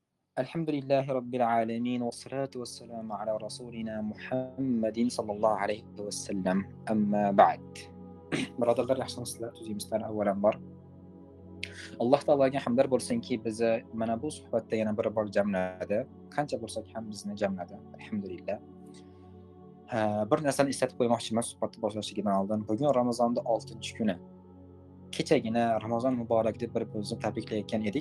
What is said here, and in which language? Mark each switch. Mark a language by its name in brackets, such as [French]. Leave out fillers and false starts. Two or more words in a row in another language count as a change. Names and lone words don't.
[Arabic] الحمد لله رب العالمين والصلاة والسلام على رسولنا محمد صلى الله عليه وسلم أما بعد [Uzbek] birodarlar yaxshimisizlar tuzimizdan avvalambor alloh taologa hamdlar bo'lsinki bizni mana bu suhbatda yana bir bor jamladi qancha bo'lsak ham bizni jamladi alhamdulillah. Bir narsani eslatib qo'ymoqchiman suhbatni boshlashdan oldin. Bugun Ramazonning 6-kuni. Kechagina Ramazon muborak deb bir-birimizni tabriklayotgan edik.